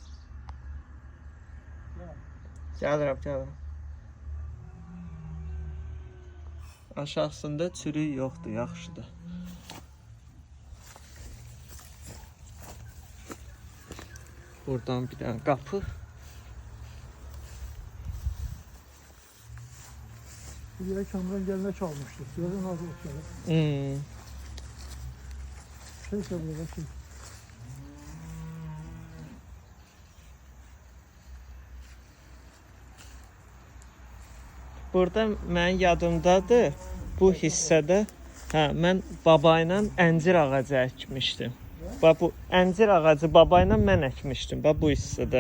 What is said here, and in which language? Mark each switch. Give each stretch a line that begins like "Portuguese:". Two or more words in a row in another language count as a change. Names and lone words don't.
Azerbaijani: Gəlirəm. Aşağısında çürük yoxdur, yaxşıdır. Buradan bir dənə qapı.
Turkish: Bir yere Kamran gelme çalmıştı. Görün nasıl uçuyor. Şey söylüyor bakayım.
Azerbaijani: Burada mənim yadımdadır bu hissədə mən baba ilə əncir ağacı əkmişdim. Bax bu əncir ağacı baba ilə mən əkmişdim bax bu hissədə.